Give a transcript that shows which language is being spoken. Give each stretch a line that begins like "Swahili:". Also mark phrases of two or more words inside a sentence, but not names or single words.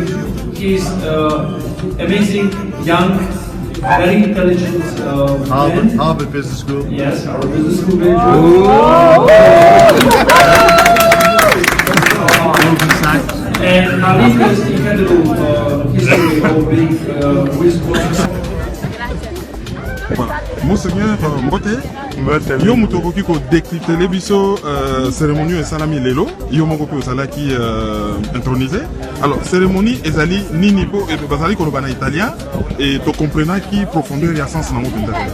English: He's amazing, young, very intelligent man. Harvard Business School. Yes, Harvard Business School graduate. And Alim has incredible history of being with
Lingala: Monseigneur Mbote, yo mutokoki ko décrypter biso cérémonie esalami lelo, yo moko pe osalaki intronisé. Alors cérémonie ezali nini po bazali koloba na italien et to comprenaki profondeur ya sens na motunda.